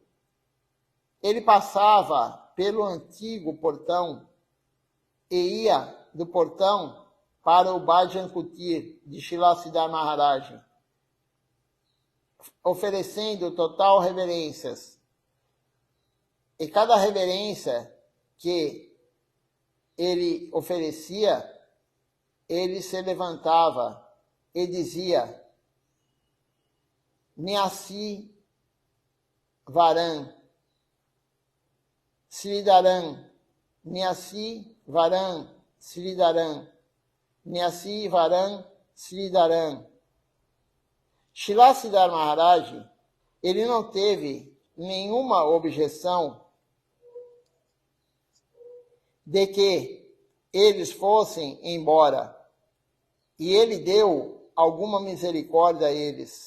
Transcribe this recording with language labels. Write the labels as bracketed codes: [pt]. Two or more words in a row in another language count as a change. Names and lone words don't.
[pt] Ele passava pelo antigo portão e ia do portão para o Bhajan Kutir de Srila Siddhar Maharaj, oferecendo total reverências. E cada reverência que ele oferecia, ele se levantava e dizia: [sa] Nyasi Varan, Sridharan, Nyasi Varan, Sridharan, Nyasi Varan, Sridharan. [pt] Srila Siddhar Maharaj, ele não teve nenhuma objeção de que eles fossem embora, e ele deu alguma misericórdia a eles.